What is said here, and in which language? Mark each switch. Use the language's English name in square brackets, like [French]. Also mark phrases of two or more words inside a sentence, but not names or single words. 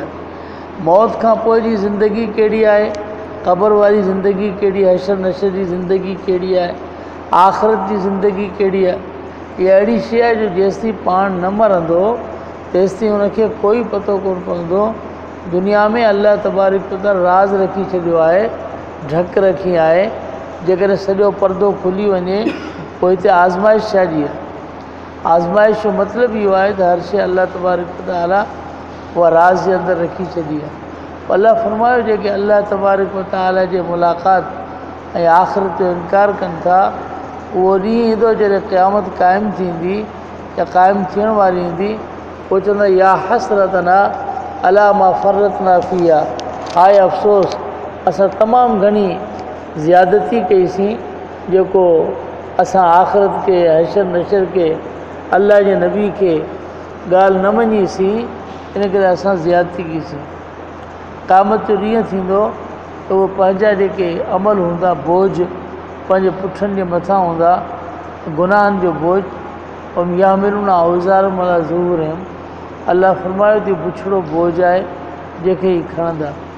[Sindhi] मौत खां पोइ जी ज़िंदगी कहिड़ी आहे, क़बर वारी ज़िंदगी कहिड़ी आहे, हशर नशर जी ज़िंदगी कहिड़ी आहे, आख़िरत जी ज़िंदगी कहिड़ी आहे, इहा अहिड़ी शइ आहे जो जेसिताईं पाण न मरंदो तेसिताईं उनखे कोई पतो कोन पवंदो। दुनिया में [Arabic] الله تبارك وتعالى [Sindhi] राज़ रखी छॾियो आहे, ढक रखी आहे। जेकॾहिं सॼो पर्दो खुली वञे पोइ हिते आज़माइश छा जी आहे। आज़माइश जो मतिलबु इहो आहे त हर शइ [Arabic] الله تبارك وتعالى [Sindhi] उहा राज़ जे अंदरि रखी छॾी आहे। अल्लाह फरमायो जेके [Arabic] الله تبارك وتعالى [Sindhi] जे मुलाक़ात ऐं आख़िरत जो इनकार कनि था, उहो ॾींहुं ईंदो जॾहिं क़यामत क़ाइमु थींदी या क़ाइमु थियण वारी ईंदी। पोइ चवंदा [Arabic] يا حسرتنا على ما فرطنا فيها, [Sindhi] हाय अफ़सोस असां तमामु घणी ज़्यादती कईसीं जेको असां आख़िरत खे, हशर नशर खे, अल्लाह जे नबी खे ॻाल्हि न मञीसीं, इन करे असां ज़्यादती कईसीं। क़यामत जो ॾींहुं थींदो त उहे पंहिंजा जेके अमल हूंदा बोझ पंहिंजे पुठनि जे मथां हूंदा, गुनाहनि जो बोझ [Arabic] يحملون أوزارهم على ظهورهم, [Sindhi] अल्लाह फरमायो थी बुछड़ो बोझ आहे जंहिंखे ई खणंदा।